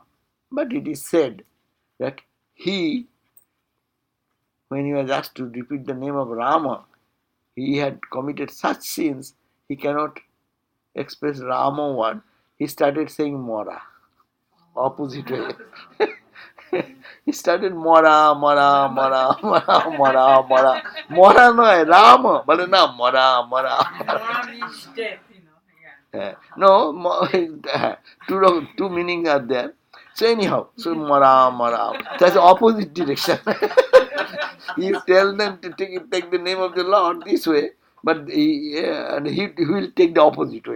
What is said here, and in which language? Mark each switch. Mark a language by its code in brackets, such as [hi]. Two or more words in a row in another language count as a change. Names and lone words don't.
[en] But it is said that he, when he was asked to repeat the name of Rama, he had committed such sins, he cannot express Rama word. He started saying Mora, opposite way. He started Mora, Mora, Mora, Mora, Mora, Mora. Mora no, Rama, but no, Mora, Mora. Mora means death, yeah. No, two meanings are there. So anyhow, so Mara, Mara. That's the opposite direction. You tell them to take the name of the Lord this way, but he will take the opposite way.